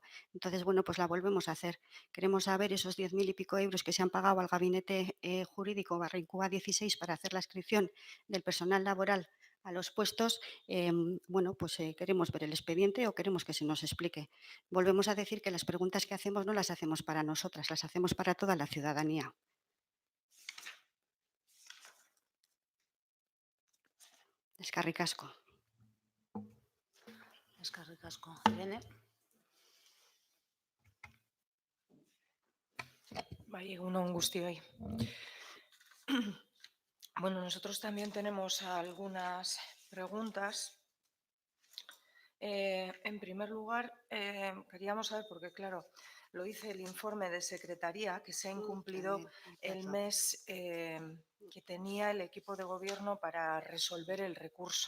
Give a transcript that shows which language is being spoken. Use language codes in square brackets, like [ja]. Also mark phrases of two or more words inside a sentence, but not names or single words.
[es] Entonces, bueno, pues la volvemos a hacer. Queremos saber esos 10.000 y pico euros que se han pagado al gabinete jurídico Barrincuba 16 para hacer la inscripción del personal laboral a los puestos. Bueno, pues queremos ver el expediente o queremos que se nos explique. Volvemos a decir que las preguntas que hacemos no las hacemos para nosotras, las hacemos para toda la ciudadanía. [eu] Eskerrik asko. Eskerrik asko. Irene. Bai, egun on guztioi. [es] Bueno, nosotros también tenemos algunas preguntas. En primer lugar, queríamos saber, porque claro, lo dice el informe de Secretaría, que se ha incumplido el mes que tenía el equipo de gobierno para resolver el recurso.